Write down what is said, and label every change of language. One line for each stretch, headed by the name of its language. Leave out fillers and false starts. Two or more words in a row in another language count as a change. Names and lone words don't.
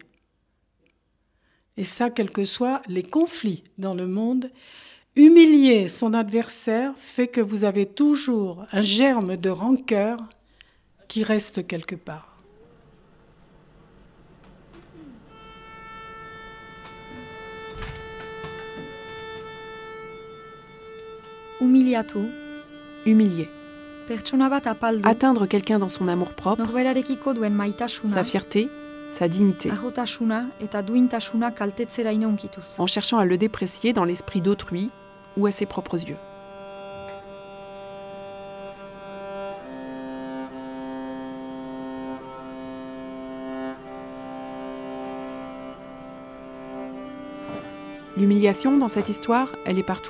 French: Et ça, quels que soient les conflits dans le monde, humilier son adversaire fait que vous avez toujours un germe de rancœur qui reste quelque part.
Basque: Humiliatu.
French: Humilier.
Basque: Pertsona bat apaldu.
French: Atteindre quelqu'un dans son amour-propre,
Basque: Norberarekiko duen maitasuna.
French: sa fierté, sa dignité,
Basque: Arrotasuna eta duintasuna kaltetzeraino unkituz.
French: en cherchant à le déprécier dans l'esprit d'autrui ou à ses propres yeux. L'humiliation dans cette histoire, elle est partout.